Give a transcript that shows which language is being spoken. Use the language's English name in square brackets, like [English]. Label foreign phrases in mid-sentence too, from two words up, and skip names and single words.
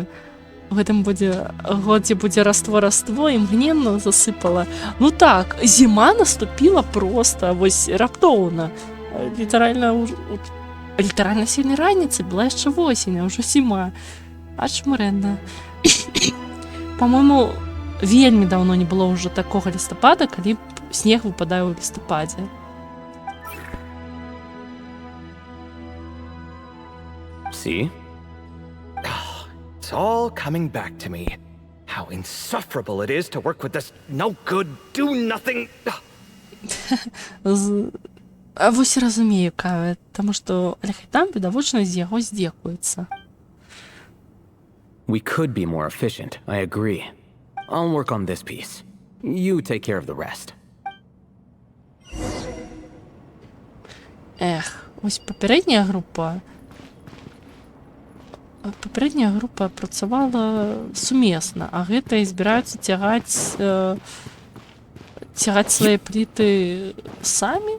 [Belarusian] У гэтым годзе будзе раство, імгненна засыпала. Ну так, зіма наступіла просто, вось раптоўна. Літаральна сёння раніцай была яшчэ восень, а ўжо зіма. Аж мурэнна. По-моему, вельмі даўно не было ўжо такога лістапада, калі снег выпадае ў лістападзе. [English] See? It's all coming back to me. How insufferable it is to work with this no-good, do-nothing... [Belarusian] А вось разумею, Каве, таму што Аль-Хайтам відавочна з яго здзекуецца. [English] We could be more efficient, I agree. I'll work on this piece. You take care of the rest. [Belarusian] Ось папярэдняя група працавала сумесна, а гэтыя збіраюцца цягаць свае пліты самі?